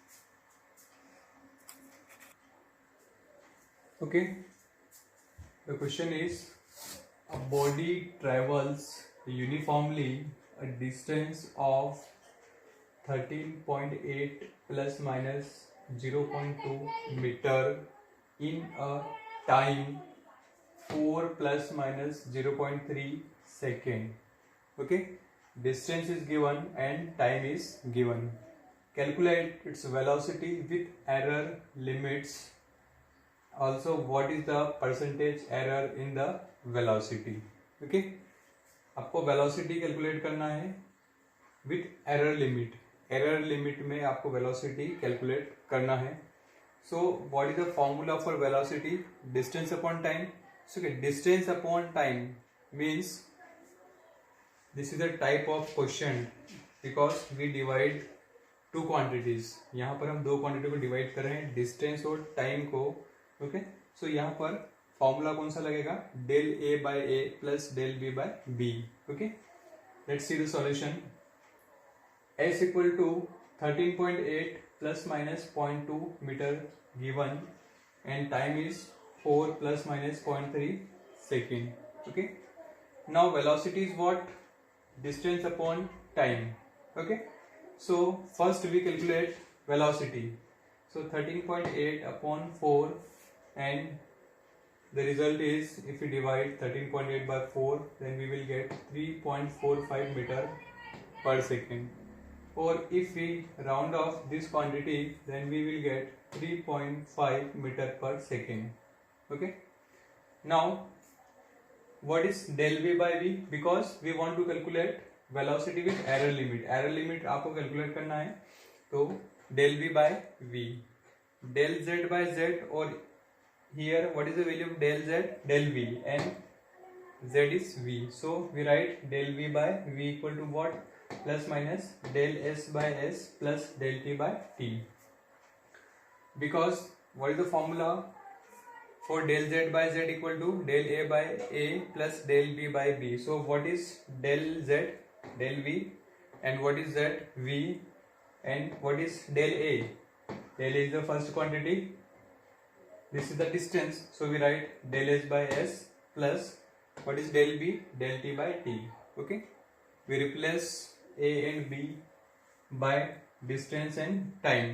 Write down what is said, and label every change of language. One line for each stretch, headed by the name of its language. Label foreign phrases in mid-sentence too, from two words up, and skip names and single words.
English: Okay, the question is, a body travels uniformly a distance of 13.8 plus minus 0.2 meter in a time 4 plus minus 0.3 second. Okay, distance is given and time is given. Calculate its velocity with error limits. Also, what is the percentage error in the velocity?
Hindi: Okay, आपको
English: velocity calculate
Hindi: करना है
English: with error limit. Error limit
Hindi: में आपको
English: velocity calculate
Hindi: करना है.
English: So, what is the formula for velocity? Distance upon time. So, okay, distance upon time means this is a type of quotient because we divide two quantities.
Hindi: यहाँ पर हम दो क्वांटिटी को डिवाइड कर रहे हैं, डिस्टेंस और टाइम को।
English: okay, so
Hindi: यहाँ पर फॉर्मूला कौन सा लगेगा?
English: del a by a plus del b by b. okay, let's see the solution. s equal to 13.8 plus minus 0.2 meter given and time is 4 plus minus 0.3 second. okay, now velocity is what? Distance upon time. Okay, so first we calculate velocity. So 13.8 upon 4, and the result is, if we divide 13.8 by 4, then we will get 3.45 meter per second. Or if we round off this quantity, then we will get 3.5 meter per second. Okay. Now, what is del v by v? Because we want to calculate velocity with error limit. Error limit
Hindi: आपको calculate करना है, तो
English: del v by v, del z by z, or here what is the value of del z? Del v, and z is v. So we write del v by v equal to what? Plus minus del s by s plus del t by t. Because what is the formula for del z by z equal to del a by a plus del b by b? So what is del z? Del v. And what is z? V. And what is del a? Del a is the first quantity. This is the distance. So we write del s by s plus what is del b? Del t by t. Okay. We replace a and b by distance and time.